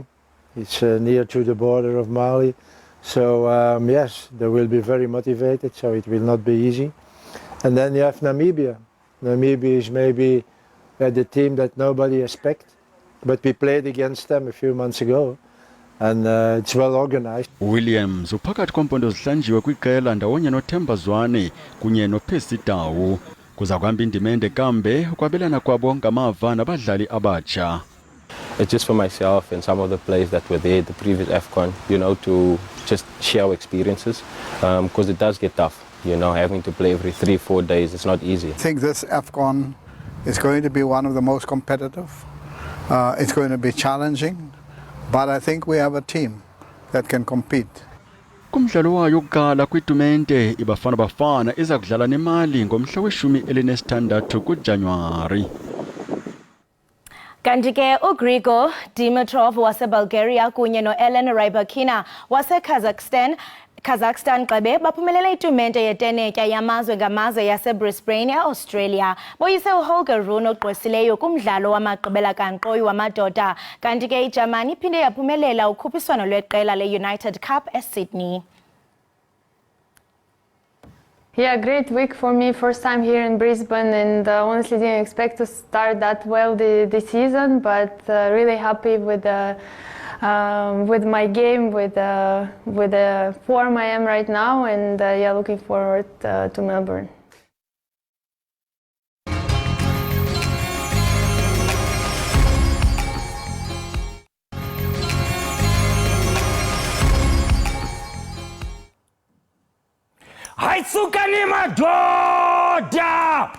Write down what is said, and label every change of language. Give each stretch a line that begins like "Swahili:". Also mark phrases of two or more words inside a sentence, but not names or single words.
English: It's near to the border of Mali. So yes, they will be very motivated, so it will not be easy. And then you have Namibia. Namibia is maybe the team that nobody expects, but we played against them a few months ago, and it's well organized.
Xhosa: Williams uphakathi kompondo zihlanjiwe kwiqela ndawonye noThemba Zwane kunye noPercy Tau. Kuza kuhamba indimende kambe ukwabelana kwabo ngamava nabadlali abatsha.
English: It's just for myself and some of the players that were there at the previous AFCON, to just share our experiences, because it does get tough. Having to play every 3-4 days, it's not easy. I think this AFCON is going to be one of the most competitive. It's going to be challenging, but I think we have a team that can compete.
Xhosa: Kumdlalo wayo kuqala kwitumente iBafana Bafana iza kudlala neMali ngomhla we-16 kuJanuwari. Kanti ke uGrigor Dimitrov waseBulgaria kunye noElen Rybakina waseKazakhstan qabe baphumelele itumente yetenetya yamazwe ngamazwe yaseBrisbane eAustralia. Boyise uHolger Rune ogqwesileyo kumdlalo wamagqibela kankqoyi wamadoda. Kanti ke iJamani iphinde yaphumelela ukhuphiswano lweqela leUnited Cup eSydney.
English: Yeah, great week for me, first time here in Brisbane, and honestly didn't expect to start that well the season, but really happy with my game, with the form I am right now, and yeah, looking forward to Melbourne.
Xhosa: Hayitsukani madoda!